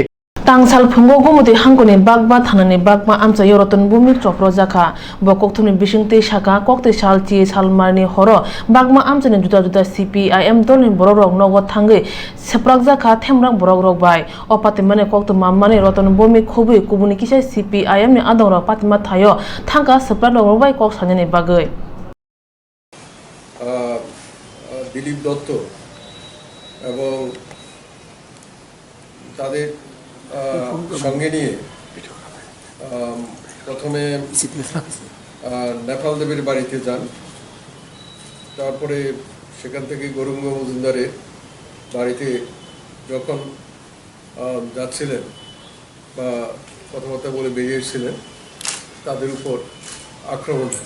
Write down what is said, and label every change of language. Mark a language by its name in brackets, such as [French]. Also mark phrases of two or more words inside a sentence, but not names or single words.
[Kok Borok] Tangsal phungo gomoti hangkoni bagba thanani bagma amcha yoroton bhumik chopro jaka bo kokthumni bisingte saka kokte salchi salmarni horo bagma amchani juda CPIM dolni borok nogot thangi seprak jaka themrang borok rok bai opatimane Koktwma mane roton bhumik khobui kubuni kisai CPIM ni adongrok patima thayo thangka seprak rok bai kok sanani bagoi [Bangla] দিলীপ দত্ত এবং তাদের সঙ্গে নিয়ে প্রথমে নেপাল দেবের বাড়িতে যান, তারপরে সেখান থেকে গৌরঙ্গ মজুমদারের বাড়িতে যখন যাচ্ছিলেন বা কথাবার্তা বলে বেরিয়েছিলেন তাদের উপর আক্রমণ হয়।